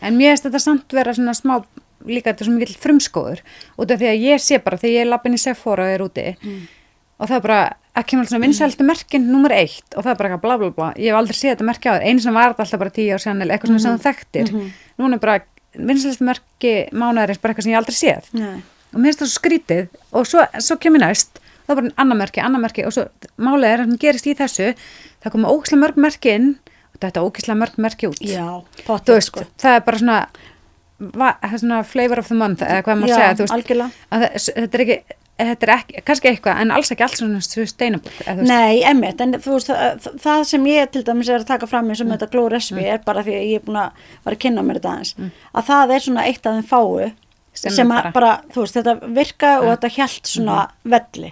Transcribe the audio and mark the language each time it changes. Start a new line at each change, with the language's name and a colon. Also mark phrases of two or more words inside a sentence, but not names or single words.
Icelandic: En mér finnst þetta samt vera svona smá, líka þetta er svo mikill frumskóður, út af því að ég sé bara, þegar ég lapp inn í Sephora og er úti, og það er bara, að kemur alltaf svona vinsælstu merkin nummer 1, og það er bara eitthvað bla bla bla, ég hef aldrei séð þetta merki á þér, einu sem var þetta alltaf bara 10 ár Chanel, eitthvað svona sem þú þekktir, núna er bara vinsælstu merki mánaðarins bara eitthvað sem ég aldrei séð. Nei. Og mér finnst það svo skrítið, og svo kemur næst, það er bara annar merki, og svo málið er að það gerist í þessu, það koma ógeðslega mörg merki inn, og þetta ógeðslega mörg merki út. Já, Þú veist, það er bara svona, svona
English: flavor of the month
Icelandic: eða hvað maður Já, segja, þú veist, algjörlega. að þetta er ekki, kannski eitthvað, en alls ekki alls svona sustainable. Nei, einmitt, en þú veist, það sem ég til dæmis að taka fram eins og með þetta Glow Recipe er bara því að ég er búin að vera að kynna mér þetta aðeins, að það er svona eitt af þeim fáu sem að bara, þú veist, þetta virka og þetta hélt svona velli.